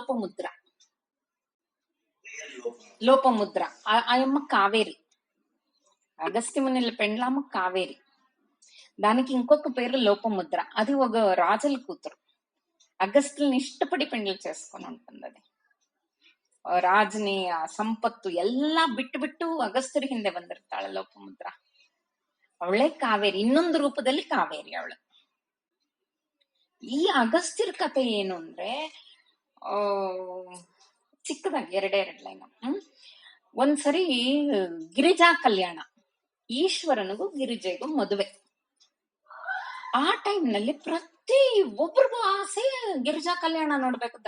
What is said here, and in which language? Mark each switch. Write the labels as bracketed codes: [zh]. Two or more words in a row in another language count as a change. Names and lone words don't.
[te] లోపముద్ర ఆయమ్మ కావేరి అగస్త్య ముని పెండ్లాము కావేరి దానికి ఇంకొక పేరు లోపముద్ర అది ఒక రాజుల కూతురు అగస్త్యుల్ని ఇష్టపడి పెండ్లు చేసుకొని ఉంటుంది అది [kn] ರಾಜನಿ ಆ ಸಂಪತ್ತು ಎಲ್ಲಾ ಬಿಟ್ಟು ಅಗಸ್ತ್ಯರ ಹಿಂದೆ ಬಂದಿರ್ತಾಳೆ ಲೋಪಮುದ್ರ ಅವಳೇ ಕಾವೇರಿ ಇನ್ನೊಂದು ರೂಪದಲ್ಲಿ ಕಾವೇರಿ ಅವಳು ಈ ಅಗಸ್ತ್ಯರ ಕಥೆ ಏನು ಅಂದ್ರೆ ಚಿಕ್ಕದಾಗಿ ಎರಡೆರಡು ಲೈನ್ ಒಂದ್ಸರಿ ಗಿರಿಜಾ ಕಲ್ಯಾಣ ಈಶ್ವರನಿಗೂ ಗಿರಿಜೆಗೂ ಮದುವೆ ಆ ಟೈಮ್ ನಲ್ಲಿ ಪ್ರತಿ ಒಬ್ರಿಗೂ ಆಸೆ ಗಿರಿಜಾ ಕಲ್ಯಾಣ ನೋಡ್ಬೇಕಂತ